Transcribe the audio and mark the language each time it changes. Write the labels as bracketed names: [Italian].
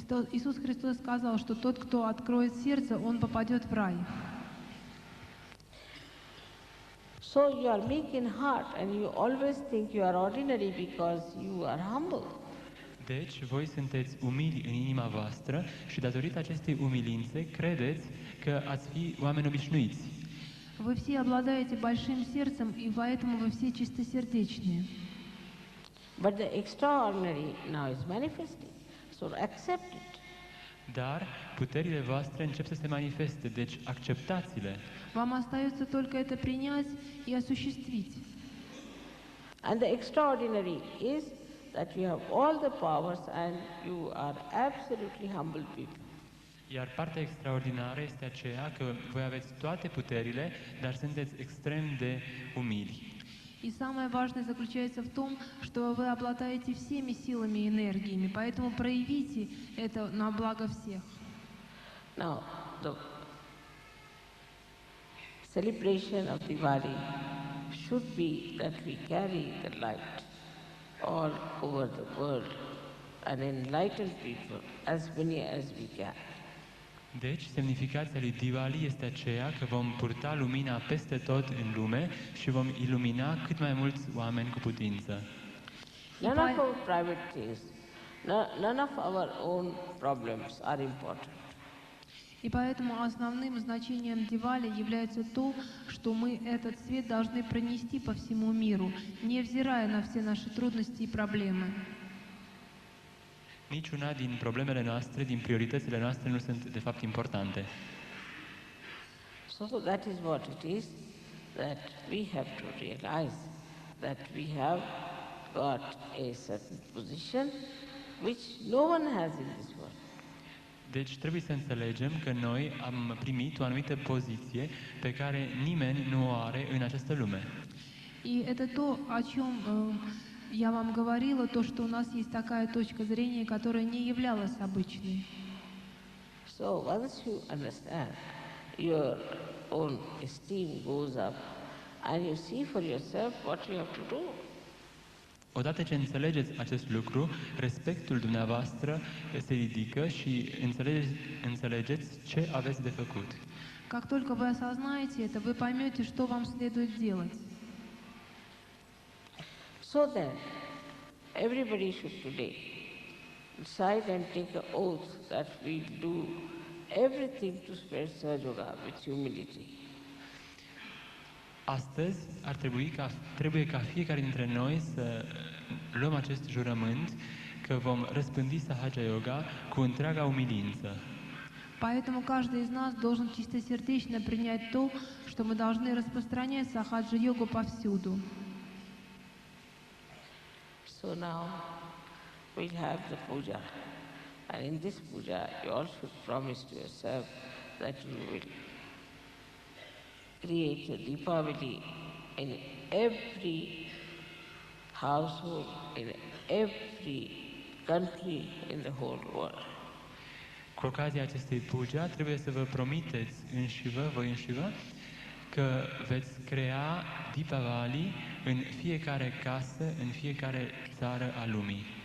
[Russian] Иисус Христос сказал, что тот, кто откроет сердце, он попадет в рай. [English] So you are meek in heart and you always think you are ordinary because you are humble. [Romanian] Deci, voi sunteți umili în inima voastră și datorită acestei umilințe credeți că ați fi oameni obișnuiți. [Russian] Вы все обладаете большим сердцем, и поэтому вы все чистосердечные. [English] But the extraordinary now is manifesting. So accept it. [Romanian] Dar puterile voastre încep să se manifeste, deci acceptați-le. [Russian] Вам остается только это принять и осуществить. [English] And the extraordinary is that you have all the powers and you are absolutely humble people. [Romanian] Iar partea extraordinară este aceea că voi aveți toate puterile, dar sunteți extrem de umili. [Russian] И самое важное заключается в том, что вы обладаете всеми силами и энергиями, поэтому проявите это на благо всех. [English] Now, the celebration of Diwali should be that we carry the light all over the world and enlighten people as many as we can. [Romanian] Deci, semnificația lui Diwali este aceea că vom purta lumina peste tot în lume și vom ilumina cât mai mulți oameni cu putință. [English] None of our private things, none of our own problems are important. [Russian] И поэтому основным значением Дивали является то, что мы этот свет должны пронести по всему миру, невзирая на все наши трудности и проблемы. [Romanian] Niciuna din problemele noastre, din prioritățile noastre nu sunt de fapt importante. [English] So that is what it is, that we have to realize that we have got a certain position which no one has in this world. [Romanian] Deci trebuie să înțelegem că noi am primit o anumită poziție pe care nimeni nu o are în această lume. [Russian] И это то, о чем я вам говорила, то, что у нас есть такая точка зрения, которая не являлась обычной. [English] So once you understand, your own esteem goes up and you see for yourself what you have to do. [Romanian] Odată ce înțelegeți acest lucru, respectul dumneavoastră se ridică și înțelegeți ce aveți de făcut. [Russian] Как только вы осознаете это, вы поймете, что вам следует делать. [English] So then, everybody should today decide and take an oath that we do everything to spread Sahaja Yoga with humility. [Romanian] Astăzi trebuie ca fiecare dintre noi să luăm acest jurământ că vom răspândi Sahaja Yoga cu întreaga umilință. [Russian] Поэтому каждый из нас должен чистосердечно принять то, что мы должны распространять сахаджа-йогу повсюду. [English] So now we'll have the puja, and in this puja you all should promise to yourself that you will create a Deepavali in every household, in every country in the whole world. [Romanian] Cu ocazia acestei puja trebuie să vă promiteți voi înșivă, că veți crea Deepavali în fiecare casă, în fiecare țară a lumii.